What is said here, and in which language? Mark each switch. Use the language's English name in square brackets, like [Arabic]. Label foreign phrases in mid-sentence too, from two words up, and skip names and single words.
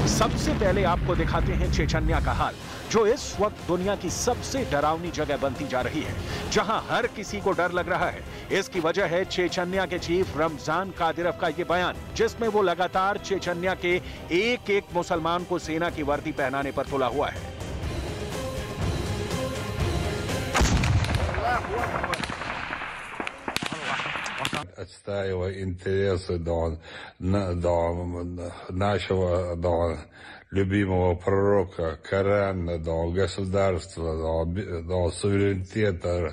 [Hindi] सबसे पहले आपको दिखाते हैं चेचन्या का हाल, जो इस वक्त दुनिया की सबसे डरावनी जगह बनती जा रही है, जहां हर किसी को डर लग रहा है। इसकी वजह है चेचन्या के चीफ रमजान कादिरफ का ये बयान, जिसमें वो लगातार चेचन्या के एक मुसलमान को सेना की वर्दी पहनाने पर तुला हुआ है। [Russian] Отстаивая интересы нашего любимого пророка, Корана, государства, суверенитета.